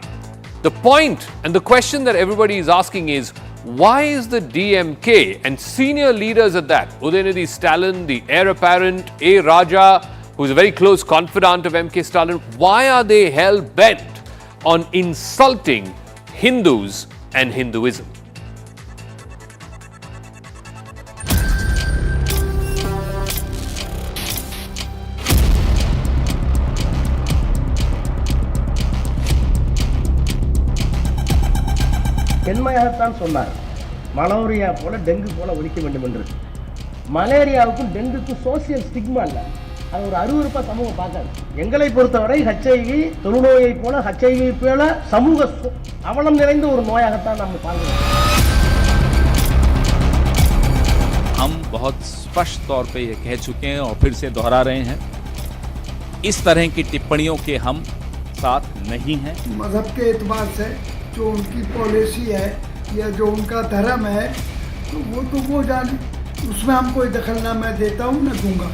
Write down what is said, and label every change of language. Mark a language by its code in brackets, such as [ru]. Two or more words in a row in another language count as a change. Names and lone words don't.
[en] The point and the question that everybody is asking is, why is the DMK and senior leaders at that, Udhayanidhi Stalin, the heir apparent, A. Raja, who's a very close confidant of M.K. Stalin, why are they hell-bent on insulting Hindus and Hinduism? [ta] என்மையாகத்தான் சொன்னார். மலேரியா போல டெங்கு போல ஒழிக்க வேண்டும் என்று. மலேரியாவுக்கும் டெங்குக்கும் [en] social stigma [ta] இல்லை. அது ஒரு அருவருப்பா சமூகம் பார்க்காது. எங்களை பொறுத்தவரை HIV தொழுநோயை போல HIV போல சமூக அவலம் நிறைந்த ஒரு நோயாகத்தான் நாம் பார்க்கிறோம். [hi] हम बहुत स्पष्ट तौर पे ये कह चुके हैं और फिर से दोहरा रहे हैं, इस तरह की टिप्पणियों के हम साथ नहीं हैं। मजहब के एतबार से जो उनकी पॉलिसी है या जो उनका धर्म है तो वो जाने, उसमें हम कोई दखल ना मैं देता हूँ न दूंगा।